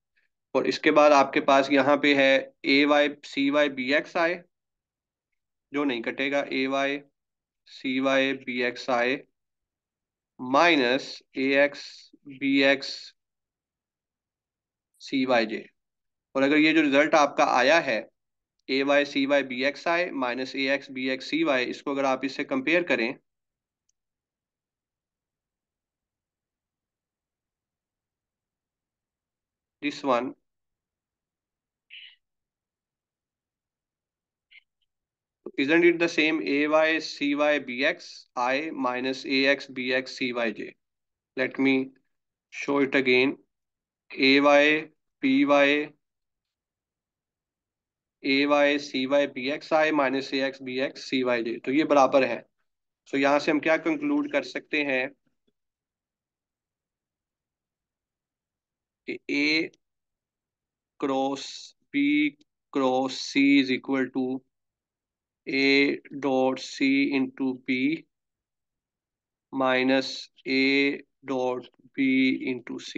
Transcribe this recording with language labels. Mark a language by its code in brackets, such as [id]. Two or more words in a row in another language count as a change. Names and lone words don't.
[hi] और इसके बाद आपके पास यहाँ पे है [en] a y c y b x i, [hi] जो नहीं कटेगा, [en] a y c y b x i minus a x b x c y j. [hi] और अगर ये जो रिजल्ट आपका आया है [en] a y c y b x i minus a x b x c y, [hi] इसको अगर आप इससे कंपेयर करें, [en] this one, isn't it the same a y c y b x I minus a x b x c y j? Let me show it again. a y b y a y c y b x I minus a x b x c y j, [hi] तो ये बराबर है। तो यहाँ से हम क्या कंक्लूड कर सकते हैं कि [en] a cross b cross c is equal to a dot c into b minus a dot b into c.